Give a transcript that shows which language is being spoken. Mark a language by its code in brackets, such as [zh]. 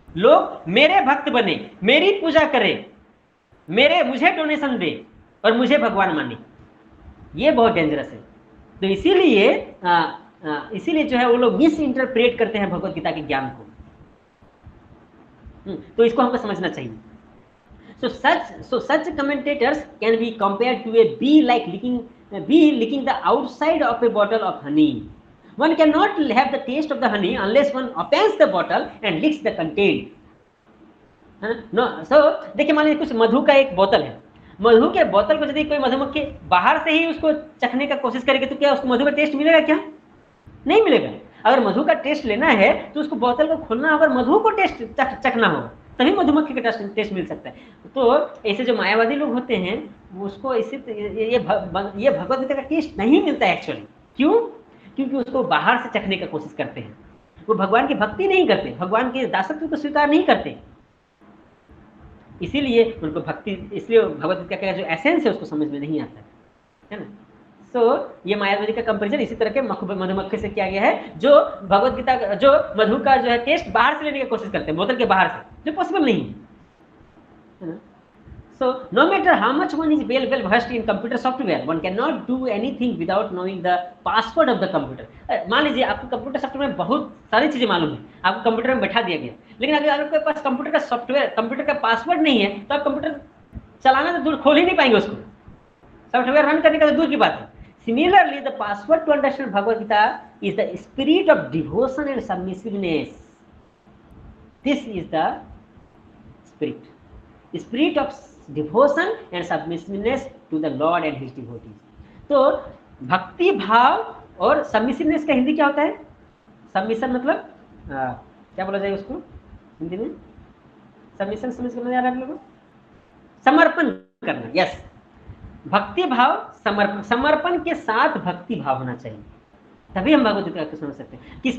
[hi] लोग मेरे भक्त बने, मेरी पूजा करें, मुझे डोनेशन दे और मुझे भगवान माने। ये बहुत डेंजरस है। तो इसीलिए जो है वो लोग मिस इंटरप्रेट करते हैं भगवत गीता के ज्ञान को। तो इसको हमको समझना चाहिए। [en] So such commentators can be compared to a bee licking the outside of a bottle of honey. One cannot have the taste of the honey unless one opens the bottle and licks the content. [hi] No, so देखिए मान लीजिए कुछ मधु का एक बोतल है, मधु के बोतल को यदि कोई मधुमक्खी बाहर से ही उसको चखने का कोशिश करेगी तो क्या उसको मधु का टेस्ट मिलेगा? क्या नहीं मिलेगा। अगर मधु का टेस्ट लेना है तो उसको बोतल को खोलना होगा, मधु को टेस्ट चखना होगा, तभी मधुमक्खी का टेस्ट मिल सकता है। तो ऐसे जो मायावादी लोग होते हैं उसको ये भगवत गीता का टेस्ट नहीं मिलता है एक्चुअली। क्यों? क्योंकि उसको बाहर से चखने का कोशिश करते हैं। वो भगवान की भक्ति नहीं करते, भगवान के दासत्व को स्वीकार नहीं करते, इसीलिए उनको इसलिए भगवत गीता का जो एसेंस है उसको समझ में नहीं आता है ना। तो ये मायावादी का कंपैरिजन इसी तरह के मधुमक्खी से किया गया है, जो भगवत गीता जो मधु का जो है टेस्ट बाहर से लेने की कोशिश करते हैं, बोतल के बाहर से, जो पॉसिबल नहीं है। [en] So no matter how much one is well versed in computer software, one cannot do anything without knowing the password of the computer. [hi] मान लीजिए आपको कंप्यूटर सॉफ्टवेयर में बहुत सारी चीजें मालूम है, आपको कंप्यूटर में बैठा दिया गया, लेकिन अगर आपके पास कंप्यूटर का पासवर्ड नहीं है तो आप कंप्यूटर चलाना तो दूर, खोल ही नहीं पाएंगे उसको, सॉफ्टवेयर रन करने का तो दूर की बात है। [en] Similarly, the password to understand Bhagavad Gita is the spirit of devotion and submissiveness. This is the spirit of devotion and submissiveness to the Lord and His devotees. [hi] तो भक्ति भाव और सबमिसिवनेस का हिंदी क्या होता है? सबमिशन मतलब क्या बोला जाए उसको हिंदी में? सबमिशन समझ में आ रहा है आप लोगों को? समर्पण करना। यस, भक्ति भाव समर्पण के साथ भक्ति भाव होना चाहिए, तभी हम भगवत गीता को समझ सकते हैं।